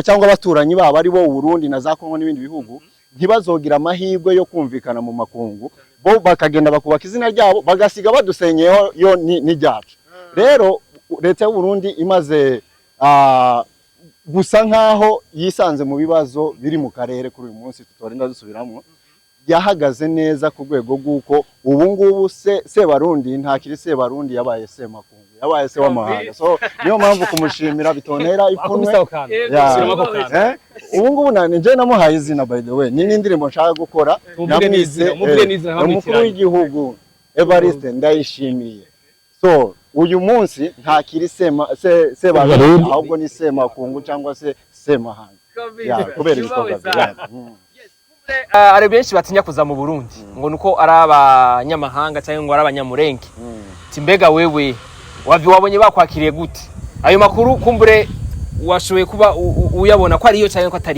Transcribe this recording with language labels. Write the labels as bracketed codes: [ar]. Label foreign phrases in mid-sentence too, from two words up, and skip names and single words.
[rn] cyangwa abaturanyi babo ari bo Burundi na za Kongo n'ibindi bihugu ntibazogira amahirwe yo kumvikana mu makungu bo bakagenda bakubaka izina ryabo bagasiga badusenyeho yo n'ijyacu rero leta y'u Burundi imaze gusa nkaho yisanze mu bibazo biri mu karere kuri uyu munsi tutorinda dusubiramo yahagaze neza ku rwego rw'uko ubu ngubu Sebarundi ntakiri Sebarundi yabaye Semakungu yabaye se w'amahanga so niyo mpamvu kumushimira bitonera ipfunwe ubu ngubu nje namuhaye izina [en] by the way [rn] ni n'indirimbo nshaka gukora namwise umukuru w'igihugu Evariste Ndayishimiye so uyu munsi ntakiri Sebarundi ahubwo ni Semakungu cyangwa se Semahanga kubera ibikorwa bya ari benshi batinya kuza mu Burundi ngo nuko ari abanyamahanga cyangwa ngo ari abanyamurenge timbega wewe wabonye bakwakiriye gute ayo makuru kumbure washoboye kuba uyabona ko ariyo cyangwa ko atari